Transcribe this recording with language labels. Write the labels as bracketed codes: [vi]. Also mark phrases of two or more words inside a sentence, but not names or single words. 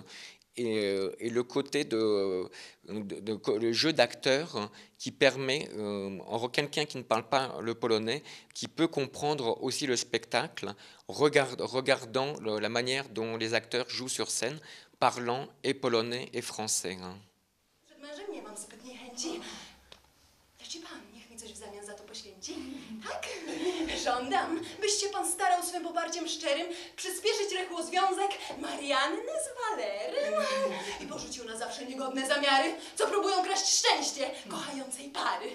[fr] Et le côté le jeu d'acteur qui permet, quelqu'un qui ne parle pas le polonais, qui peut comprendre aussi le spectacle, regardant la manière dont les acteurs jouent sur scène, parlant et polonais et français. [pl] Przed mężem nie mam zbytniej chęci. Leci pan, niech mi coś w zamian za to poświęci. Tak? Żądam, byś się pan starał swym poparciem szczerym przyspieszyć rychło związek Marianny z Walerym i porzucił na zawsze niegodne zamiary, co próbują kraść szczęście kochającej pary.